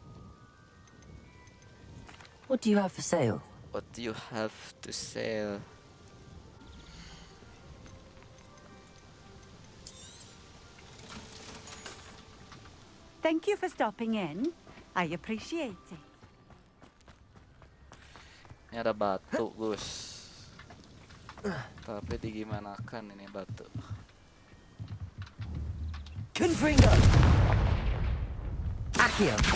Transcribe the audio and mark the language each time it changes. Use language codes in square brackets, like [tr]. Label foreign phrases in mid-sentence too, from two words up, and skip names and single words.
[en] What do you have for sale? What do you have to sell? Thank you for stopping in. I appreciate it. [id] Ini ada batu, Gus. Tapi digimanakan ini batu? Confringo! Accio!